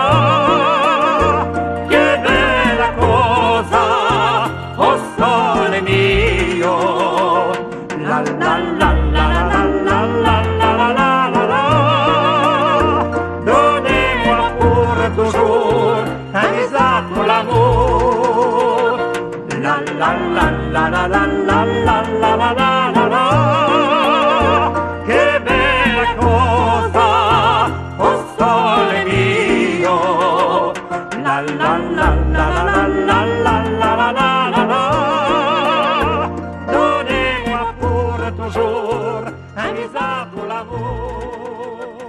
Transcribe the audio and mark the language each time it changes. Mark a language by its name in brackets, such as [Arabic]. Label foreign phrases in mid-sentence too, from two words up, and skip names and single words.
[Italian] Che bella cosa, oh sole mio. La la la la la la la la la la la la. [French] Donnez-moi pour toujours un visa pour l'amour. La la la la la la la la la la la la. [Italian] Che bella cosa, oh sole mio. La la la la la la la la la la la la. [French] Donnez-moi pour toujours un visa pour l'amour.